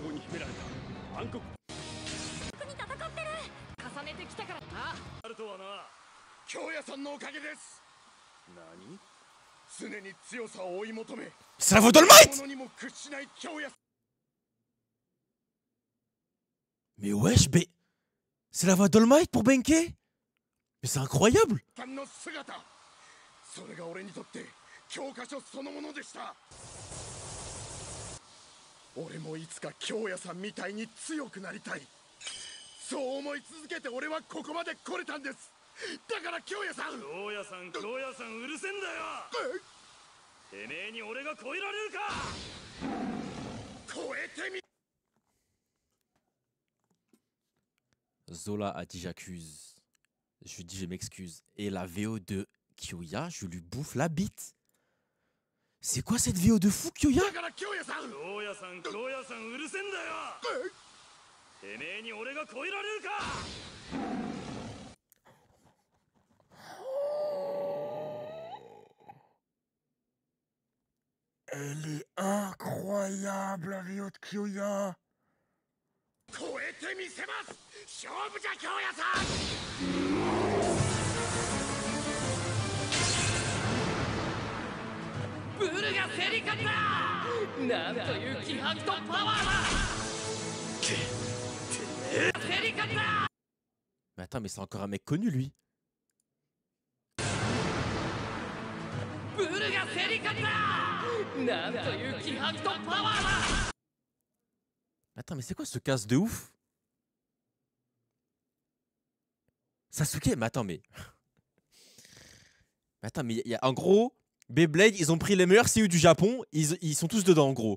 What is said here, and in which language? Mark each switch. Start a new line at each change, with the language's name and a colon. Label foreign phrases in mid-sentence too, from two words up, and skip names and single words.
French: C'est la voix d'All-Might! Mais wesh, c'est la voix d'All-Might pour Benkei? Mais c'est incroyable!
Japanese: それが俺にとって教科書そのものでした。俺もいつか京也さんみたいに強くなりたい。そう思い続けて俺はここまで来れたんです。だから京也さん。京也さん、京也さんうるせんだよ。てめえに俺が超えられるか。超えてみ。
French: Zola a dit j'accuse. Je lui dis je m'excuse. Et la VO de Kyoya, je lui bouffe la bite. C'est quoi cette VO de fou, Kyoya? Elle est incroyable, la VO de Kyoya.
Japanese: 超えてみせます。勝負じゃ京也さん。ブルが競り勝ったなんという気迫とパワーだ競り勝った
French: Mais attends, mais c'est encore un mec connu, lui.
Japanese: ブルが競り勝った
French: Attends, mais c'est quoi ce casse de ouf? Sasuke, mais attends, mais... Attends, mais en gros, Beyblade, ils ont pris les meilleurs CU du Japon, ils sont tous dedans, en gros.